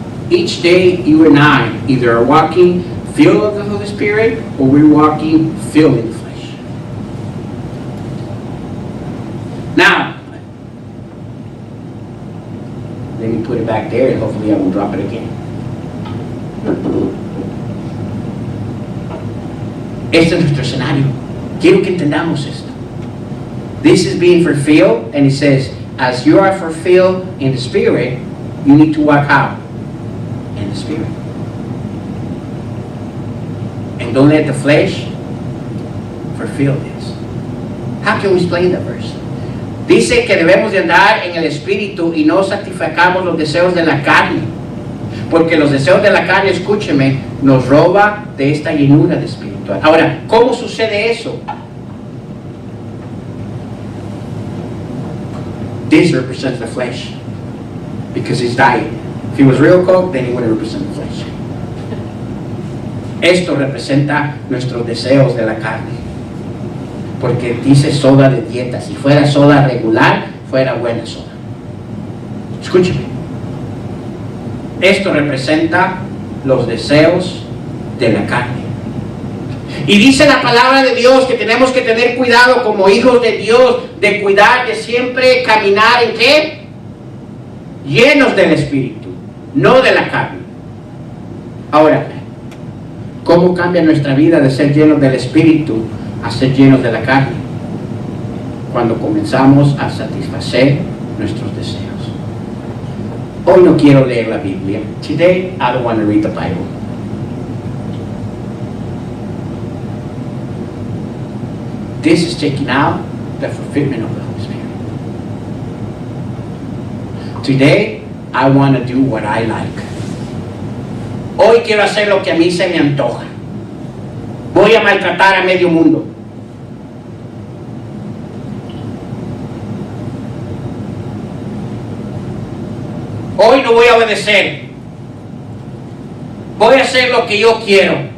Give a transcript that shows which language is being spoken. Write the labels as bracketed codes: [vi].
[en] Each day you and I either are walking filled of the Holy Spirit or we're walking filled in the flesh. Now, let me put it back there and hopefully I will drop it again. [es] Este es nuestro escenario. Quiero que entendamos esto. [en] This is being fulfilled, and it says, as you are fulfilled in the Spirit, you need to walk out in the Spirit. And don't let the flesh fulfill this. How can we explain that verse? [es] Dice que debemos de andar en el Espíritu y no satisfacamos los deseos de la carne. Porque los deseos de la carne, escúcheme, nos roba de esta llenura de espiritual. Ahora, ¿cómo sucede eso? [en] This represents the flesh because it's diet. If it was real Coke, then it would represent the flesh. [es] Esto representa nuestros deseos de la carne. Porque dice soda de dieta. Si fuera soda regular, fuera buena soda. Escúcheme. Esto representa los deseos de la carne. Y dice la palabra de Dios que tenemos que tener cuidado como hijos de Dios, de cuidar, de siempre caminar en ¿qué? Llenos del Espíritu, no de la carne. Ahora, ¿cómo cambia nuestra vida de ser llenos del Espíritu a ser llenos de la carne? Cuando comenzamos a satisfacer nuestros deseos. Hoy no quiero leer la Biblia. [en] Today, I don't want to read the Bible. This is taking out the fulfillment of the Holy Spirit. Today, I want to do what I like. [es] Hoy quiero hacer lo que a mí se me antoja. Voy a maltratar a medio mundo. Hoy no voy a obedecer. Voy a hacer lo que yo quiero.